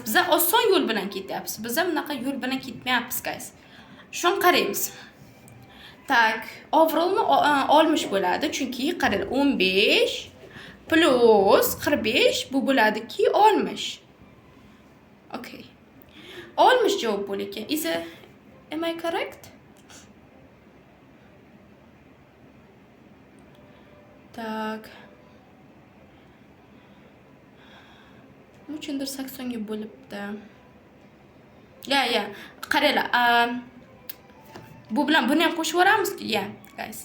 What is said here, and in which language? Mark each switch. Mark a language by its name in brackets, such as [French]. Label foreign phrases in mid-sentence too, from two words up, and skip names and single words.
[Uzbek] Biz oson yo'l bilan ketyapmiz. Biz bunaqa yo'l bilan ketmayapmiz, guys. Shuni qaraymiz. Tak, overallni 60 bo'ladi, chunki qarang, 15 plus 45 bu bo'ladiki 60. Okay. 60 javob bo'lar ekan. [English] Am I correct? [Uzbek] Tak. Uchundir 80 ga bo'libdi. Ya. Qaranglar. Bu bilan buni ham qo'shib yuboramiz, ya, guys.